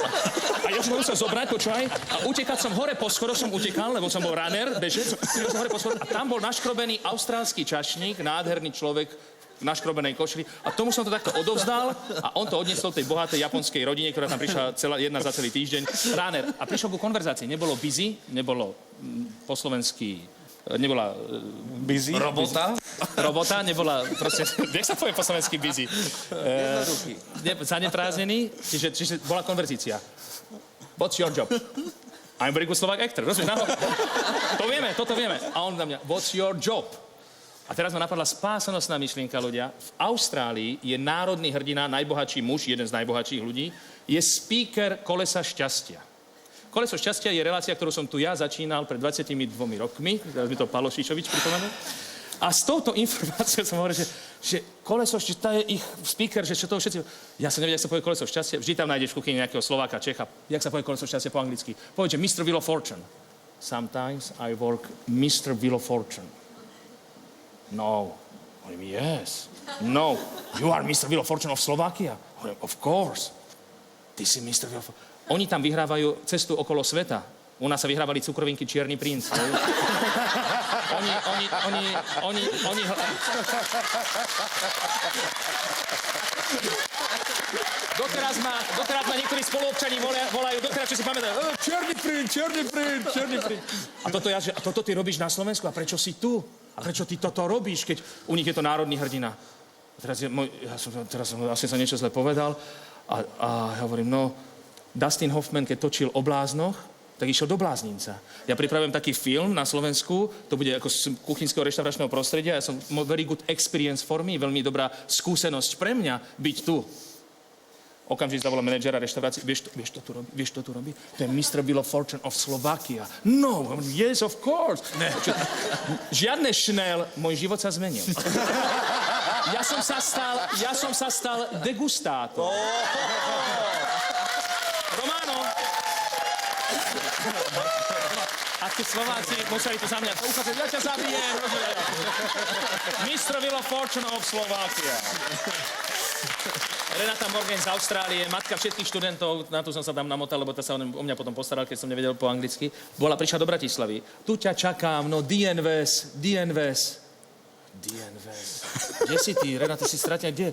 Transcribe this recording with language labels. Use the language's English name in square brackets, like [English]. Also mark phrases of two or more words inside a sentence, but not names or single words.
[Slovak] A ja som ho musel zobrať, počúvaj, a utekať som hore po schodoch, som utekal, lebo som bol runner, bežec, som hore po schodoch a tam bol naškrobený austrálsky čašník, nádherný človek, v naškrobenej košeli a tomu som to takto odovzdal a on to odniesol tej bohatej japonskej rodine, ktorá tam prišla jedna za celý týždeň. Ráner. A prišiel ku konverzácii. Nebolo busy, nebolo po slovensky, nebola busy? Robota, nebola proste, jak sa povie po slovensky busy? Zaneprázdnený, čiže bola konverzícia. [English] What's your job? I'm very good Slovak actor. [Slovak] Rozumieš? Toto vieme. A on na mňa, [English] what's your job? [Slovak] A teraz ma napadla spásonosná myšlienka, ľudia. V Austrálii je národný hrdina, najbohatší muž, jeden z najbohatších ľudí, je speaker Kolesa šťastia. Koleso šťastia je relácia, ktorú som tu ja začínal pred 22 rokmi. Teraz mi to Palo Šišovič pripomenul. A s touto informáciou som hovoril, že Koleso šťastia je ich speaker, že čo to všetci... Ja som nevedel, jak sa povie Koleso šťastia. Vždy tam nájdeš v kuchyni nejakého Slováka, Čecha. Jak sa povie Koleso šťastia po anglicky? Povedz, že [English] Mr. Wheel of Fortune. Sometimes I work Mr. Wheel of Fortune. No. Yes. No. You are Mr. Wheel of Fortune of Slovakia? Of course. [Slovak] Ty si Mr. Wheel of Fortune. Oni tam vyhrávajú cestu okolo sveta. U nás sa vyhrávali cukrovinky Čierny princ. Oni... Doteraz ma niektorí spoluobčani volajú, doteraz, čo si pamätajú, Čierny princ. A toto ty robíš na Slovensku? A prečo si tu? A prečo ty toto robíš, keď u nich je to národný hrdina? A teraz som asi sa niečo zle povedal a ja hovorím, no, Dustin Hoffman, keď točil o bláznoch, tak išiel do bláznica. Ja pripravujem taký film na Slovensku, to bude ako z kuchynského reštauračného prostredia, ja som [English] very good experience for me, [Slovak] veľmi dobrá skúsenosť pre mňa byť tu. Okamžite zavolal manažera reštaurácie. Vieš, to tu robí? To je Mr. [English] Wheel of Fortune of Slovakia. No, yes, of course. [Slovak] Ne. Žiadne Chanel, môj život sa zmenil. Ja som sa stal degustátor. Romano. A tí Slováci museli to za mňa ukázať. Ja ťa zabijem. [English] Mr. Wheel of Fortune of Slovakia. [Slovak] Renata Morgan z Austrálie, matka všetkých študentov, na to som sa tam namotal, lebo tá sa o mňa potom postaral, keď som nevedel po anglicky. Prišla do Bratislavy. Tu ťa čakám, no DNVS. Kde si ty, Renata, si stratená, kde?